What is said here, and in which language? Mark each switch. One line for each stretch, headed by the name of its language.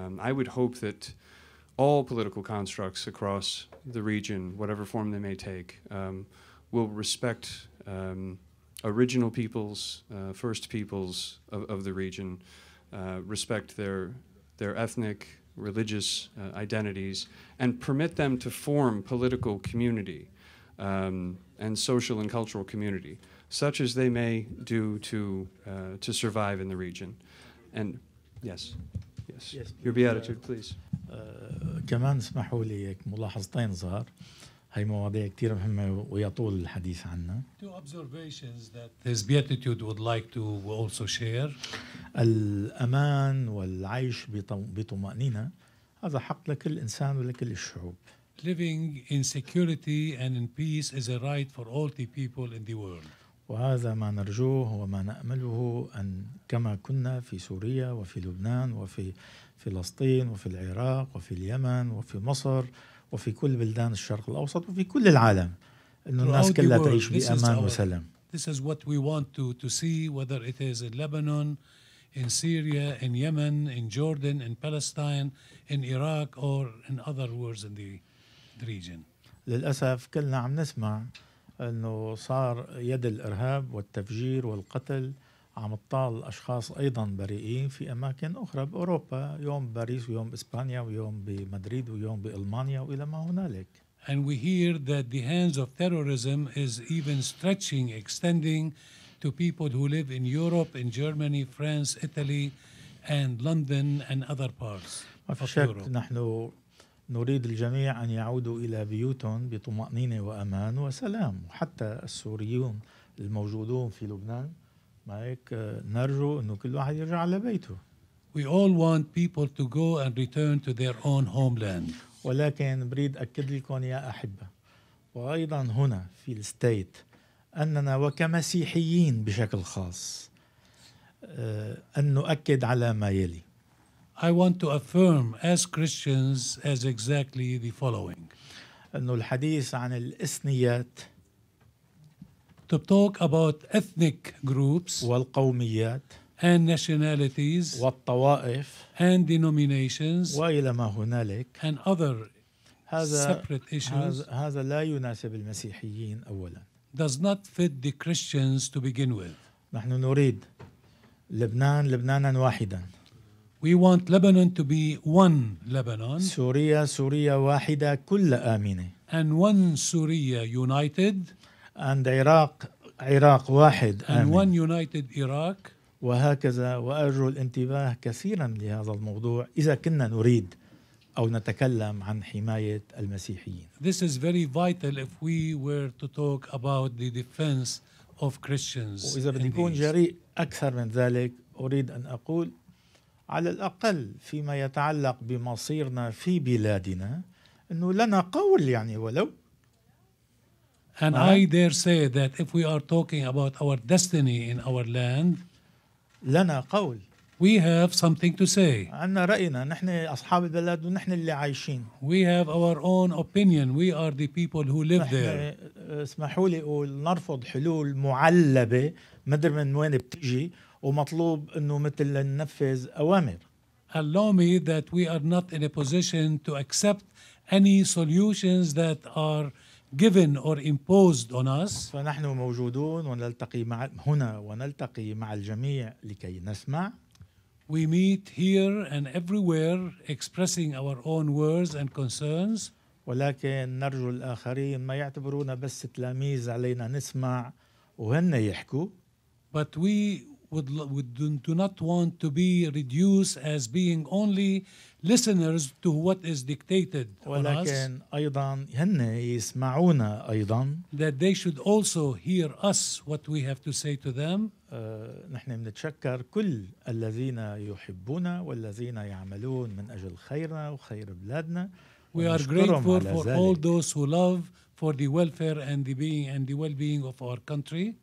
English: I would hope that all political constructs across the region, whatever form they may take, will respect original peoples, first peoples of the region, respect their ethnic, religious identities, and permit them to form political community and social and cultural community, such as they may do to survive in the region. And yes, your beatitude, please.
Arabic: كمان اسمحوا لي هيك ملاحظتين صغار. هي مواضيع كتير مهمة ويطول الحديث عنها.
English: Two observations that his beatitude would like to also share.
Arabic: الأمان والعيش بطمأنينة هذا حق لكل إنسان ولكل الشعوب.
English: Living in security and in peace is a right for all the people in the world.
Arabic: وهذا ما نرجوه وما نأمله أن كما كنا في سوريا وفي لبنان وفي فلسطين وفي العراق وفي اليمن وفي مصر وفي كل بلدان الشرق الأوسط وفي كل العالم إنه الناس كلها تعيش بأمان وسلام.
English: This is what we want to see, whether it is in Lebanon, in Syria, in Yemen, in Jordan, in Palestine, in Iraq, or in other wars in the region.
Arabic: للأسف كلنا عم نسمع أنه صار يد الإرهاب والتفجير والقتل عم تطال أشخاص أيضا بريئين في أماكن أخرى بأوروبا، يوم بباريس ويوم بإسبانيا ويوم بمدريد ويوم بألمانيا وإلى ما هنالك.
English: And we hear that the hands of terrorism is even stretching, extending to people who live in Europe, in Germany, France, Italy, and London and other parts
Arabic: ما في
English: of
Arabic: شك
English: Europe.
Arabic: نحن نريد الجميع أن يعودوا إلى بيوتهم بطمأنينة وأمان وسلام، وحتى السوريون الموجودون في لبنان ما هيك نرجو أنه كل واحد يرجع على بيته.
English: We all want people to go and return to their own homeland.
Arabic: ولكن بريد أكد لكم يا أحبة وأيضا هنا في الستيت أننا وكمسيحيين بشكل خاص أن نؤكد على ما يلي.
English: I want to affirm as Christians as exactly the following.
Arabic: أنه الحديث عن الإثنيات
English: To talk about ethnic groups
Arabic: والقوميات
English: and nationalities
Arabic: والطوائف
English: and denominations
Arabic: وإلى ما هنالك
English: and other
Arabic: هذا
English: separate issues
Arabic: هذا لا يناسب المسيحيين أولا.
English: does not fit the Christians to begin with.
Arabic: نحن نريد لبنانا واحدا.
English: We want Lebanon to be one Lebanon
Arabic: سوريا واحدة كل آمنة.
English: and one Syria united and
Arabic: عراق واحد
English: and
Arabic: آمن.
English: one united Iraq.
Arabic: وهكذا. وأرجو الانتباه كثيرا لهذا الموضوع إذا كنا نريد أو نتكلم عن حماية المسيحيين.
English: This is very vital if we were to talk about the defense of Christians.
Arabic: وإذا بدي
English: in
Arabic: أكون
English: the East.
Arabic: جريء أكثر من ذلك أريد أن أقول على الأقل فيما يتعلق بمصيرنا في بلادنا أنه لنا قول يعني ولو.
English: And I dare say that if we are talking about our destiny in our land,
Arabic: لنا قول.
English: We have something to say.
Arabic: عندنا رأينا، نحن أصحاب البلد ونحن اللي عايشين.
English: We have our own opinion. We are the people who live there.
Arabic: اسمحوا لي أقول نرفض حلول معلبة مدري من وين بتجي ومطلوب إنه مثل ننفذ أوامر.
English: Allow me that we are not in a position to accept any solutions that are given or imposed on us.
Arabic: فنحن موجودون ونلتقي هنا ونلتقي مع الجميع لكي نسمع.
English: We meet here and everywhere expressing our own words and concerns.
Arabic: ولكن نرجو الآخرين ما يعتبرونا بس تلاميذ علينا نسمع وهن يحكوا.
English: But we do not want to be reduced as being only listeners to what is dictated on us.
Arabic: ولكن أيضا هن يسمعونا أيضا.
English: That they should also hear us what we have to say to them.
Arabic: نحن بنتشكر كل الذين يحبونا والذين يعملون من أجل خيرنا وخير بلادنا.
English: We are grateful for all those who love for the welfare and the well-being of our country.